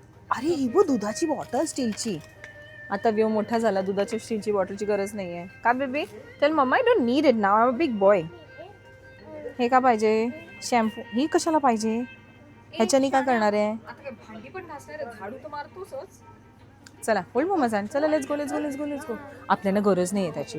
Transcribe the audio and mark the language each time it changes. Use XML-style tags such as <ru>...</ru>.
<mr>अरे ही बघ, दुधाची बॉटल स्टीलची. आता व्यू मोठा झाला, दुधाची स्टीलची बॉटलची गरज नाही आहे का बेबी? चल mamma,</mr> <en>I don't need it now, I am a big boy.</en> <mr>हे का पाहिजे? शॅम्पू. ही कशाला पाहिजे? ह्याच्यानी काय करणार आहे? भांडी पण घासणार आहे, झाडू तर मारतोच. चला बोल मम्मा सांग. चला</mr> <en>Let's go let's go let's go let's go.</en> <mr>आपल्याला गरज नाही आहे त्याची.</mr>